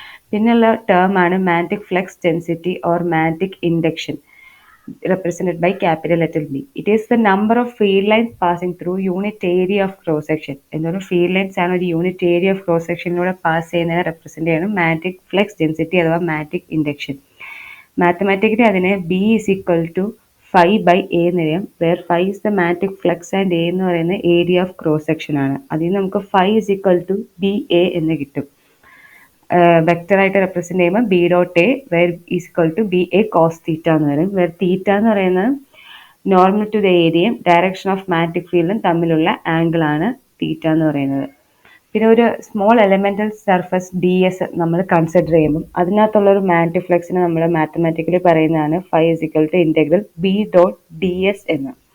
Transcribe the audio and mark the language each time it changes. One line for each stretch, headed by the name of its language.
Malayalam: പിന്നെയുള്ള ടേം ആണ്
English: Magnetic flux density or magnetic induction represented by capital letter B. It is the number of field lines passing through unit area of cross section.
Malayalam: എന്നൊരു field lines ആണ് ഒരു unit area of cross സെക്ഷനിലൂടെ pass ചെയ്യുന്നതിനെ represent ചെയ്യണം magnetic flux density അഥവാ magnetic induction.
English: mathematically
Malayalam: അതിനെ
English: B is equal to phi by A
Malayalam: എന്ന് എഴുതാം.
English: where phi is the magnetic flux and A
Malayalam: എന്ന് പറയുന്ന
English: Area of cross section ആണ്.
Malayalam: അതിൽ നമുക്ക്
English: phi is equal to BA
Malayalam: എന്ന് കിട്ടും. വെക്ടർ ആയിട്ട് റെപ്രസെന്റ് ചെയ്യുമ്പോൾ
English: B dot A where is equal to B A cos theta
Malayalam: എന്ന് പറയും. വേർ തീറ്റ എന്ന് പറയുന്നത് നോർമൽ ടു ദ ഏരിയയും ഡയറക്ഷൻ ഓഫ് മാഗ്നറ്റിക് ഫീൽഡും തമ്മിലുള്ള ആംഗിൾ ആണ് തീറ്റ എന്ന് പറയുന്നത്. പിന്നെ ഒരു small elemental surface D S നമ്മൾ കൺസിഡർ ചെയ്യുമ്പോൾ അതിനകത്തുള്ള ഒരു മാഗ്നറ്റിക് ഫ്ലക്സിനെ നമ്മൾ മാത്തമാറ്റിക്കലി പറയുന്നതാണ്
English: phi is equal to integral B dot D S
Malayalam: എന്ന്.